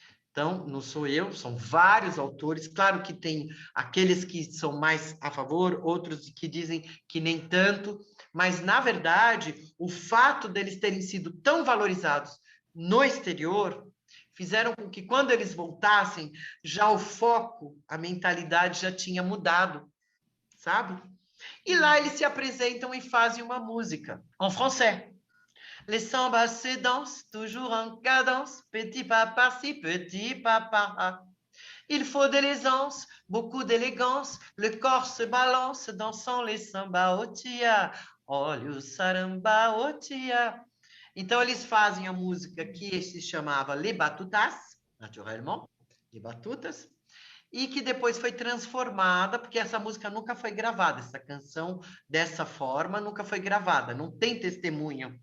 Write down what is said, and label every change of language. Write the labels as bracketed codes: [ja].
[pt] Então, não sou eu, são vários autores. Claro que tem aqueles que são mais a favor, outros que dizem que nem tanto, mas, na verdade, o fato deles terem sido tão valorizados no exterior fizeram com que, quando eles voltassem, já o foco, a mentalidade já tinha mudado, sabe? E lá eles se apresentam e fazem uma música, em francês. [fr] Les sambas se dansent toujours en cadence, petit pas par-ci, petit pas par-là. Il faut de l'aisance, beaucoup d'élégance, le corps se balance, dansant les samba au tia. [pt] Olha o saramba o tia. Então, eles fazem a música que se chamava Les Batutas, [fr] naturellement, [pt] Les Batutas, e que depois foi transformada, porque essa música nunca foi gravada, essa canção dessa forma nunca foi gravada, não tem testemunha.